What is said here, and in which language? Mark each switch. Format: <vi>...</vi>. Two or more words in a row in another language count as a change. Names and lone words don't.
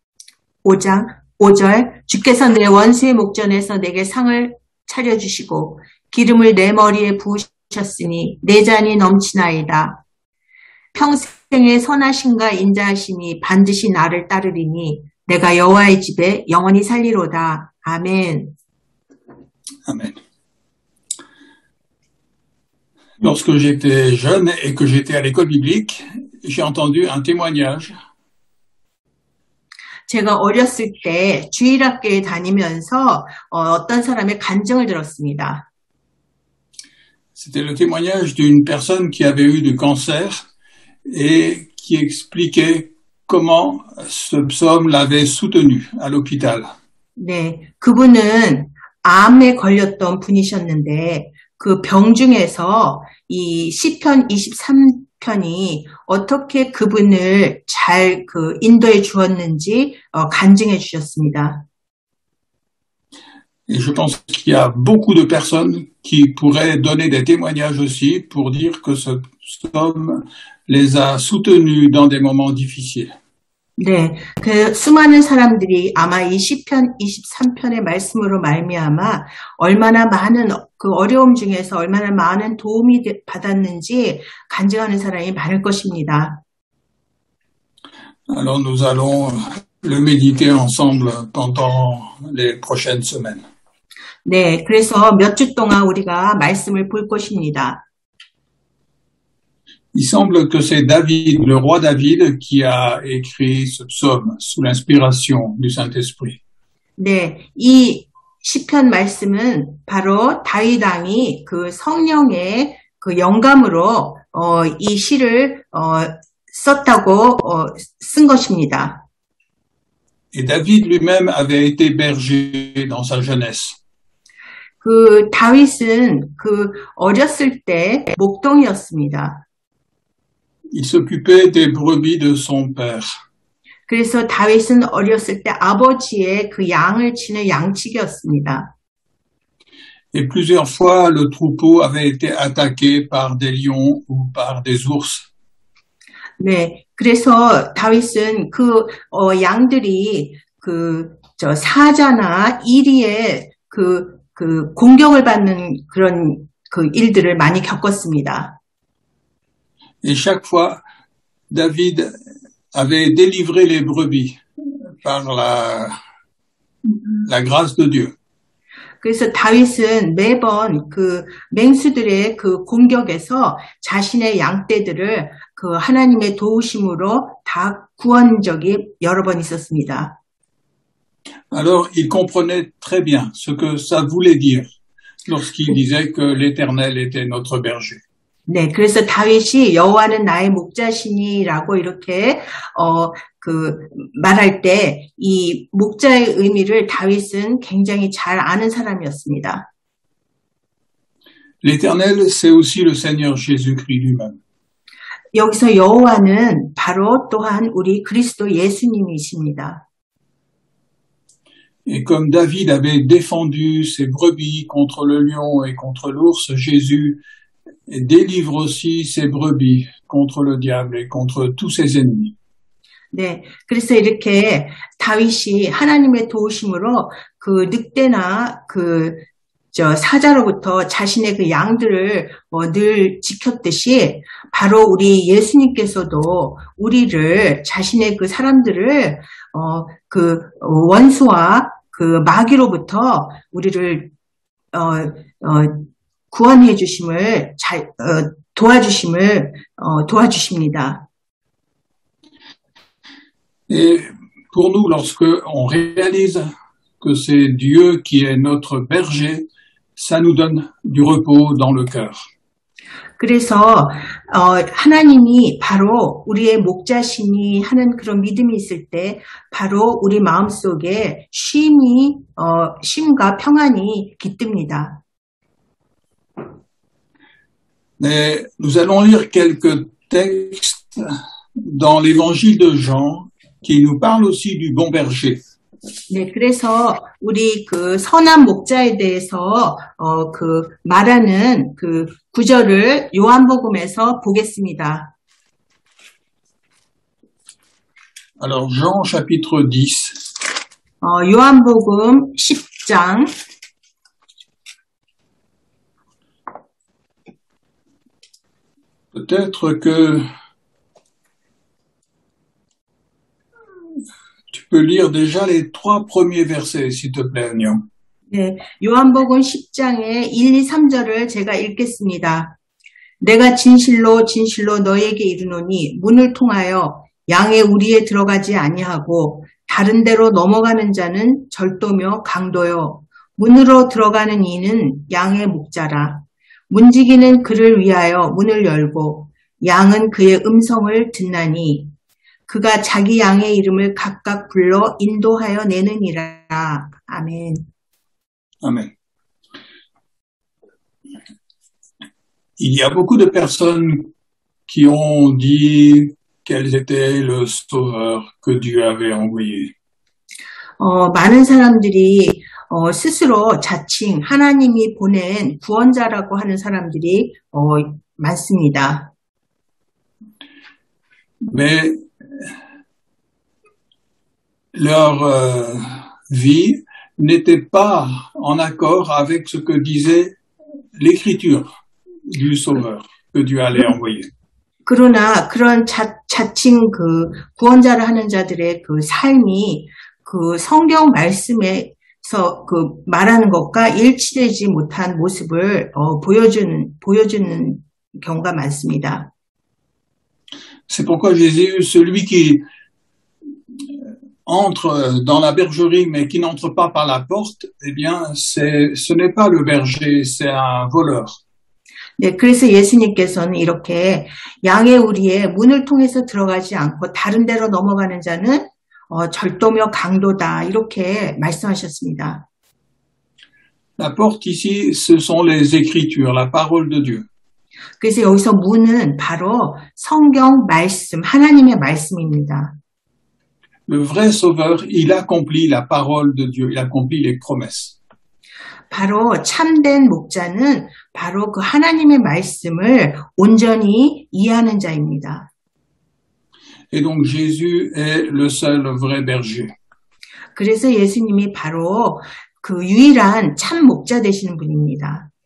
<ko>5절 주께서 내 원수의 목전에서 내게 상을 차려주시고 기름을 내 머리에 부으셨으니 내 잔이 넘치나이다. 평생의 선하심과 인자하심이 반드시 나를 따르리니 내가 여호와의 집에 영원히 살리로다. 아멘.</ko> <fr>Amen. Lorsque j'étais jeune et que j'étais à l'école biblique, j'ai entendu un témoignage</fr> <ko>제가 어렸을 때 주일학교에 다니면서 어떤 사람의 간증을 들었습니다.</ko> <fr>C'était le témoignage d'une personne qui avait eu du cancer et qui expliquait comment ce psaume l'avait soutenu à l'hôpital.</fr> <ko>네, 그분은 암에 걸렸던 분이셨는데 그 병 중에서 이 시편 23편이 어떻게 그분을 잘 인도해 주었는지 간증해 주셨습니다.</ko> <fr>Et je pense qu'il y a beaucoup de personnes qui pourraient donner des témoignages aussi pour dire que ce psaume les a soutenus dans des moments difficiles.</fr> <ko>네, 그 수많은 사람들이 아마 이 시편 23편의 말씀으로 말미암아 얼마나 많은 그 어려움 중에서 얼마나 많은 도움이 받았는지 간증하는 사람이 많을 것입니다.</ko> <fr>Alors nous allons le méditer ensemble pendant les prochaines semaines.</fr> <ko>네, 그래서 몇 주 동안 우리가 말씀을 볼 것입니다.</ko> <fr>Il semble que c'est David, le roi David, qui a écrit ce psaume sous l'inspiration du Saint-Esprit.</fr> <ko>네, 이 시편 말씀은 바로 다윗 왕이 그 성령의 그 영감으로 이 시를 썼다고 쓴 것입니다.</ko> <fr>Et David lui-même avait été berger dans sa jeunesse.</fr> <ko>그 다윗은 그 어렸을 때 목동이었습니다.</ko> <fr>Il s'occupait des brebis de son père.</fr> <ko>그래서 다윗은 어렸을 때 아버지의 그 양을 치는 양치기였습니다.</ko> <fr>Et plusieurs fois, le troupeau avait été attaqué par des lions ou par des ours.</fr> <ko>네, 그래서 다윗은 그 양들이 사자나 이리의 그 공격을 받는 그런 그 일들을 많이 겪었습니다.</ko> <fr>Et chaque fois, David avait délivré les brebis par la grâce de Dieu.</fr> <ko>그래서 다윗은 매번 그 맹수들의 그 공격에서 자신의 양떼들을 그 하나님의 도우심으로 다 구한 적이 여러 번 있었습니다.</ko> <fr>Alors, il comprenait très bien ce que ça voulait dire lorsqu'il disait que l'Éternel était notre berger.</fr> <ko>네, 그래서 다윗이 여호와는 나의 목자시니라고 이렇게 말할 때 이 목자의 의미를 다윗은 굉장히 잘 아는 사람이었습니다.</ko> <fr>L'Éternel, c'est aussi le Seigneur Jésus-Christ lui-même.</fr> <ko>여기서 여호와는 바로 또한 우리 그리스도 예수님이십니다.</ko> <fr>Et comme David avait défendu ses brebis contre le lion et contre l'ours, Jésus délivre aussi ses brebis contre le diable et contre tous ses ennemis.</fr> <ko>네, 그래서 이렇게 다윗이 하나님의 도우심으로 그 늑대나 사자로부터 자신의 그 양들을 늘 지켰듯이 바로 우리 예수님께서도 우리를 자신의 그 사람들을 그 원수와 그 마귀로부터 우리를 구원해 주심을 도와주십니다.</ko> <fr>Et pour nous, lorsque on réalise que c'est Dieu qui est notre berger, ça nous donne du repos dans le cœur.</fr> <ko>그래서 하나님이 바로 우리의 목자시니 하는 그런 믿음이 있을 때 바로 우리 마음속에 쉼과 평안이 깃듭니다.</ko> <fr>Mais nous allons lire quelques textes dans l'évangile de Jean qui nous parlent aussi du bon berger.</fr> <ko>네, 그래서 우리 그 선한 목자에 대해서 말하는 그 구절을 요한복음에서 보겠습니다.</ko> <fr>Alors Jean chapitre 10.</fr> <ko>요한복음 10장</ko> <fr>Peut-être que tu peux lire déjà les 3 premiers versets, s'il te plaît, Agnon.</fr> <ko>네, 요한복음 10장의 1, 2, 3절을 제가 읽겠습니다. 내가 진실로 진실로 너에게 이르노니 문을 통하여 양의 우리에 들어가지 아니하고 다른 데로 넘어가는 자는 절도며 강도요. 문으로 들어가는 이는 양의 목자라. 문지기는 그를 위하여 문을 열고 양은 그의 음성을 듣나니 그가 자기 양의 이름을 각각 불러 인도하여 내느니라. 아멘.</ko> <fr>Amen. Il y a beaucoup de personnes qui ont dit qu'elles étaient le sauveur que Dieu avait envoyé.</fr> <ko>많은 사람들이 스스로 자칭 하나님이 보낸 구원자라고 하는 사람들이 많습니다.</ko> <fr>Mais leur vie n'était pas en accord avec ce que disait l'écriture du sauveur que Dieu allait envoyer.</fr> <ko>그러나 그런 자칭 그 구원자를 하는 자들의 그 삶이 그 성경 말씀에서 그 말하는 것과 일치되지 못한 모습을 보여주는 경우가 많습니다.</ko> <fr>C'est pourquoi Jésus, celui qui entre dans la bergerie mais qui n'entre pas par la porte, eh bien, ce n'est pas le berger, c'est un voleur.</fr> <ko>네, 그래서 예수님께서는 이렇게 양의 우리의 문을 통해서 들어가지 않고 다른 데로 넘어가는 자는 절도며 강도다 이렇게 말씀하셨습니다.</ko> <fr>La porte ici, ce sont les Écritures, la parole de Dieu.</fr> <ko>그래서 여기서 문은 바로 성경 말씀, 하나님의 말씀입니다.</ko> <fr>Le vrai sauveur, il accomplit la parole de Dieu, il accomplit les promesses.</fr> <ko>바로 참된 목자는 바로 그 하나님의 말씀을 온전히 이해하는 자입니다.</ko> <fr>Et donc Jésus est le seul vrai berger.</fr> <ko>그래서 예수님이 바로 그 유일한 참 목자 되시는 분입니다.</ko>